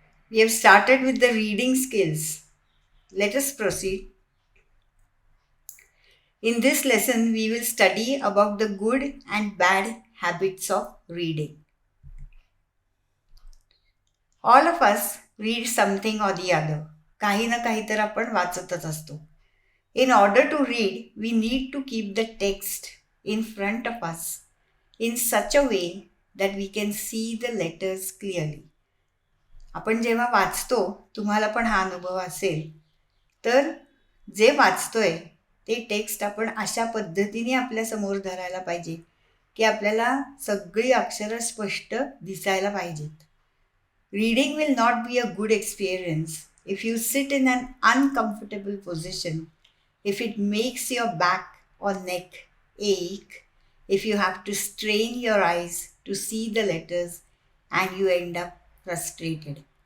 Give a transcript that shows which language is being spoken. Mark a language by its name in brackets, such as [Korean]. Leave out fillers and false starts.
[English] We have started with the reading skills. Let us proceed. In this lesson, we will study about the good and bad habits of reading. All of us read something or the other. [Marathi] काही ना काही तर आपण वाचतच असतो. [English] In order to read, we need to keep the text in front of us in such a way that we can see the letters clearly. [Marathi] आपण जेव्हा वाचतो, तुम्हाला पण हा अनुभव असेल, तर जे वाचतोय ते टेक्स्ट आपण अशा पद्धतीने आपल्यासमोर धरायला पाहिजे की आपल्याला सगळी अक्षरं स्पष्ट दिसायला पाहिजेत. [English] Reading will not be a good experience if you sit in an uncomfortable position, if it makes your back और neck ache, if you have to strain your eyes to see the letters and you end up frustrated.